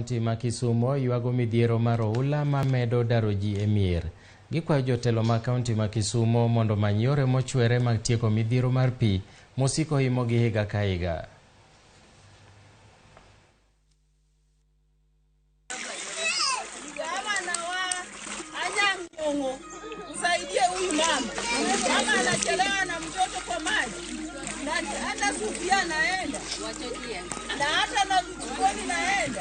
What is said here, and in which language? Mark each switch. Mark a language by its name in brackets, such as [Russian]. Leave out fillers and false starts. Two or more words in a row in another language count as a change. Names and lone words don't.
[Luo (Kenya and Tanzania)] kaunti ma Kisumo yuago midhiero mar oula ma medo daro ji e mier. Gikwayo jotelo ma kaunti ma Kisumo mondo many yore mochwere mag tieko midhiero mar pi mosiko himogi higa ka higa. [Swahili] Usaidie huyu mama. Mama anachelewa na mtoto kwa maji. Na hata Sofia naenda. Na hata na Mchukoni naenda.